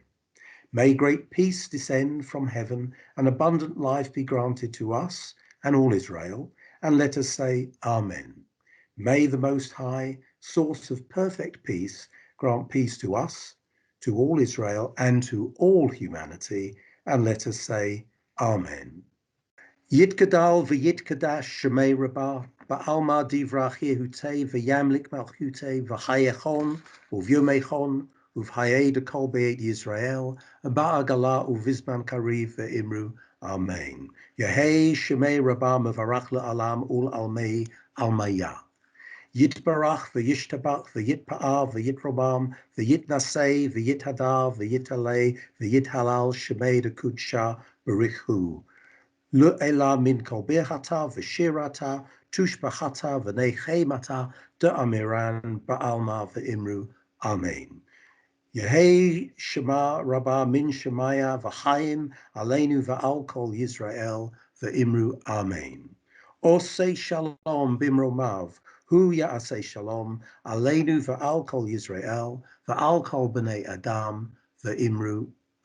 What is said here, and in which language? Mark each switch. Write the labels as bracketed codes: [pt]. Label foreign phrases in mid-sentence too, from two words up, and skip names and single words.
[en] May great peace descend from heaven and abundant life be granted to us and all Israel, and let us say, Amen. May the Most High, source of perfect peace, grant peace to us, to all Israel, and to all humanity, and let us say, Amen. [arc] יתגדל ויתקדש שמה רבא, בעלמא די ברא כרעותה וימליך מלכותה בחייכון וביומיכון ובחיי דכל בית ישראל, בעגלא ובזמן קריב ואמרו, אמן. יהא שמה רבא מברך לעלם ולעלמי עלמיא. יתברך וישתבח ויתפאר ויתרומם ויתנשא ויתהדר ויתעלה ויתהלל שמה דקודשא בריך הוא. לעלא מן כל ברכתא ושירתא תשבחתא ונחמתא דאמירן בעלמא ואמרו. Amen. יהא שלמא רבא מן שמיא [he] וחיים עלינו ועל כל ישראל [arc] v'imru. Amen. [he] עושה שלום במרומיו, הוא יעשה שלום עלינו ועל כל ישראל ועל כל בני אדם ואמרו.